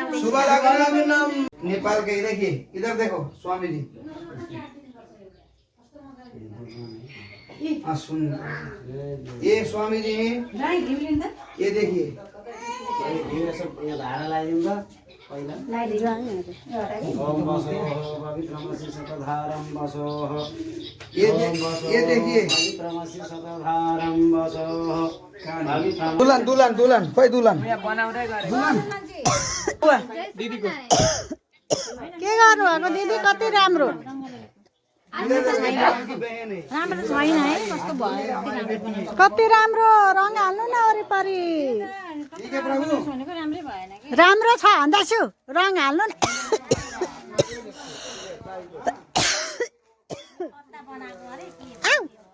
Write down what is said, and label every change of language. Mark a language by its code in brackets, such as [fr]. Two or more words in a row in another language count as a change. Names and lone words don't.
[hi] दुबा लागो नेपाल के देखिए इधर देखो स्वामी जी हाँ सुन ये स्वामी जी ये देखिए [ne] यो सब यो धारा लगाइदिउँ त पहिला [sa] ओम बसो पवित्रमसि शतधारं बसो [hi] ये देखिए [sa] पवित्रमसि शतधारं बसो पवित्रम [ne] दुल्हन दुल्हन दुल्हन खोइ दुल्हन के गर्नुभएको दिदी कति राम्रो कति राम्रो रङ हाल्नु न वरिपरि राम्रो छ भन्दैछु रङ हाल्नु न आऊ।